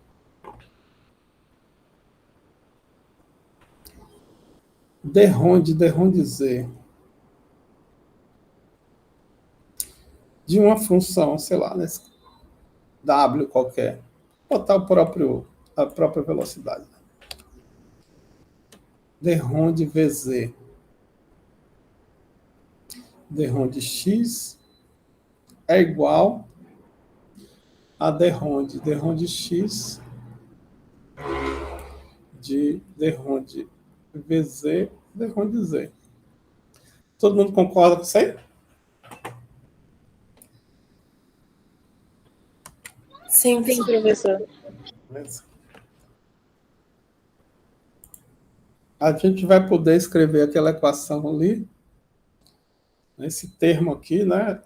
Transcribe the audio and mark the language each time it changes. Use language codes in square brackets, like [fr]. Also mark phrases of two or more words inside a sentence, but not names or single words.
[pt] D ronde Z de uma função, sei lá, nesse W qualquer, botar a própria velocidade. D ronde VZ, D ronde X é igual a D ronde X de D ronde VZ, D ronde Z. Todo mundo concorda com isso aí? Sim, professor. Beleza. A gente vai poder escrever aquela equação ali, esse termo aqui, né?